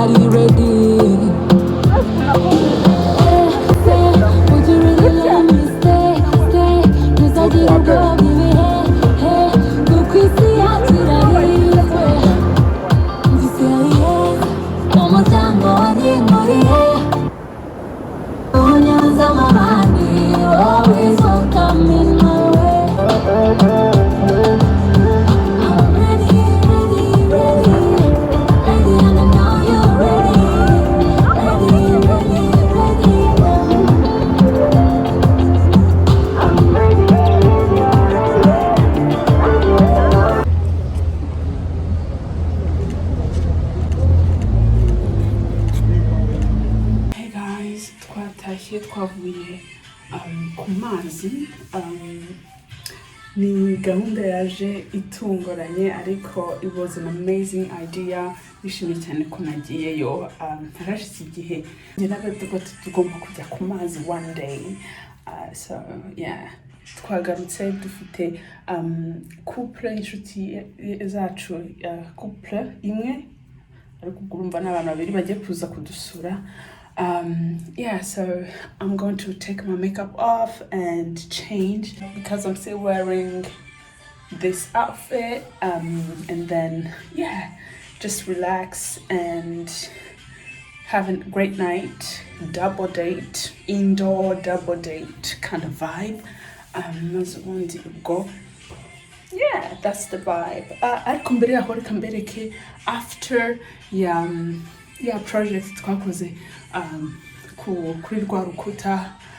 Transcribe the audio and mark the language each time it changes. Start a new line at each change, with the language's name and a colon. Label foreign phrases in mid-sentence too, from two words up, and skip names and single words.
English: ready? Would you really let me stay?
Kinyarwanda: Ntuzagire ubwoba ibihe kuko isi yacu irahizwe. Nziseriye umuryango wanyimuriye unyanze amabandi.
English: Always welcome in my way. I'm ready, ready, ready, ready, and I know you're ready, ready, ready, ready. I'm ready, Hey guys,
Kinyarwanda: twatashye twavuye ku mazi. Ni gahunda yaje itunguranye ariko
English: it was an amazing idea.
Kinyarwanda: Nishimiye cyane ko nagiyeyo. Harashize igihe naravuga ko tugomba kujya ku mazi
English: one day. So yeah,
Kinyarwanda: twagarutse dufite couple inshuti zacu, couple imwe ariko urumva n'abantu babiri bagiye kuza kudusura.
English: Yeah, so I'm going to take my makeup off and change because I'm still wearing this outfit, and then yeah, just relax and have a great night, double date, indoor double date kind of vibe. Go. Yeah, that's the vibe.
Kinyarwanda: Ariko mbere yaho reka mbereke
English: after project
Kinyarwanda: twakoze kuri rwa rukuta.